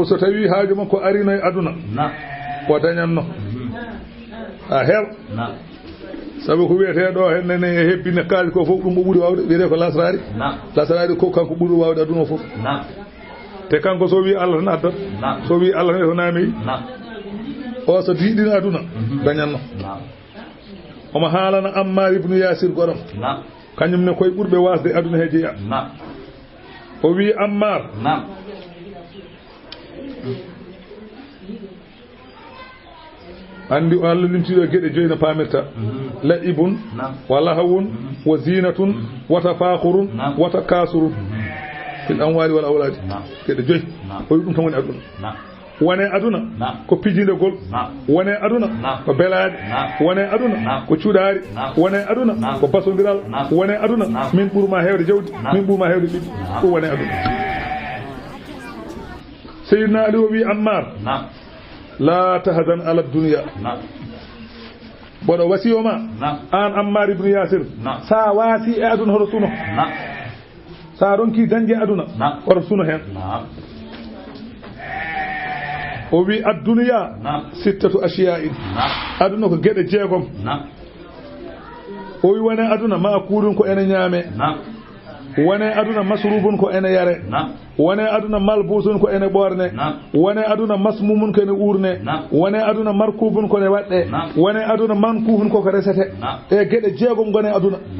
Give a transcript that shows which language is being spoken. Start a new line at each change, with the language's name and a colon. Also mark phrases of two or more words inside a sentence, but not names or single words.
Fula: so tawi haaju makko arino e aduna o dañanno a heew sabu ko wiyeteɗo hennene e hebbine kaali ko fof ɗum o ɓuuri wawde wiyete ko lasrari ko kanko ɓuuri wawde aduna o fof te kanko so wi Allah tan addat so wi Allah tan naami o so diidina aduna dañanno omo haalana Ammar ibn Yasir goɗon kañum ne koye ɓurɓe wasde aduna he jeeya o wi Ammar andi Allah limtiɗo gueɗe joyi no pamirta
Arabic: لعب ولهو وزينة وتفاخر وتكاثر في الأموال والأولاد
Fula: gueɗe joyi o wi ɗum tan woni aduna wone aduna ko pijindegol wone aduna ko belade wone aduna ko cuɗari wone aduna ko basodiral wone aduna min ɓurma hewde jawdi min ɓurma hewde ɓiɓɓe ɗum wone aduna Sayyidina Ali o wi Ammar
Arabic: لا تحزن على دنيا
Fula: boɗo wasiyoma an Ammar ibn Yasir sa wasi e aduna hoto suno sa ronki dañde aduna hoto suno hen o wi
Arabic: الدنيا ستة أشياء
Fula: aduna ko gueɗe jeegom o wi wone aduna makulun ko ene ñaame wone aduna masrubun ko ene yare wone aduna malbusun ko ene ɓorne wone aduna masmumun ko ene urne wone aduna markubun ko ne waɗɗe wone aduna mankuhun koko resete e gueɗe jeegom gone aduna